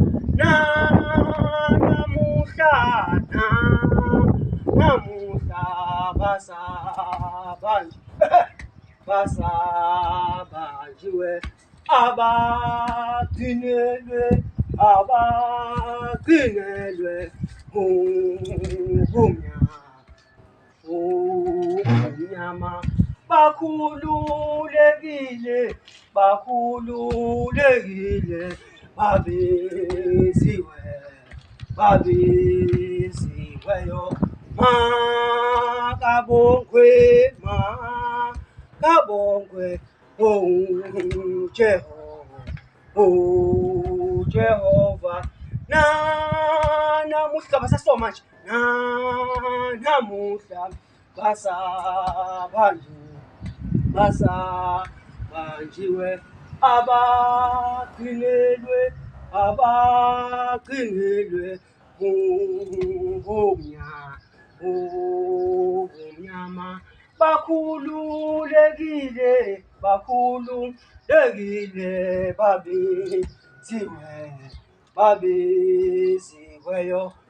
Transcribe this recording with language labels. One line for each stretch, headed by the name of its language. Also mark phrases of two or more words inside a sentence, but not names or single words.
Zulu: namuhla basabanjiwe abakinelwe umnyama bakhululekile babiziweyo makabongwe, makabongwe, oh Jehovah, oh Jehovah. Namuhla basa
English: so much.
Zulu: Namuhla basa banjiwe abaqinelwe ngomnyama bakhululekile babeziweyo